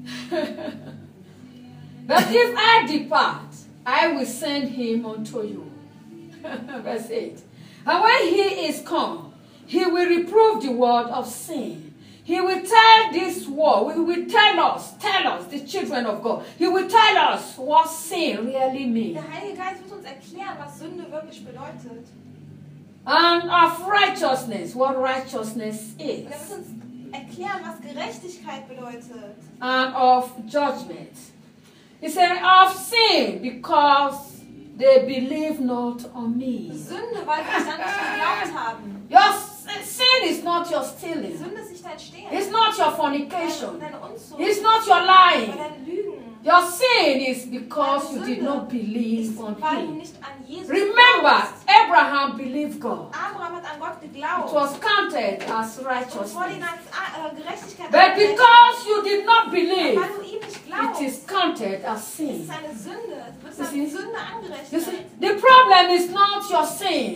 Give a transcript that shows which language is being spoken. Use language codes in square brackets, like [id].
[en] But if I depart, I will send him unto you. Verse 8. And when he is come, he will reprove the world of sin. He will tell this world, he will tell us, the children of God, he will tell us what sin really means. [de] Der Heilige Geist wird uns erklären, was Sünde wirklich bedeutet. [en] And of righteousness, what righteousness is. [de] Er wird uns erklären, was Gerechtigkeit bedeutet. [en] And of judgment. He said, of sin, because they believe not on me. [de] Sünde, weil sie an mich geglaubt haben. [en] Just Sin is not your stealing. [de] Die Sünde ist nicht dein Stehlen. [en] It's not your fornication. [de] Deine Unzucht. [en] It's not your lying. [de] Deine Lügen. [en] Your sin is because you did not believe on him. [de] Weil du nicht an Jesus. [en] Remember, Abraham believed God. [de] Abraham hat an Gott geglaubt. [en] It was counted as righteousness. [de] Und wurde ihm als Gerechtigkeit. [en] But because you did not believe, [de] weil du ihm nicht glaubst, [en] it is counted as sin. [de] Ist eine Sünde. Du wirst als Sünde angerechnet. [en] The problem is not your sin.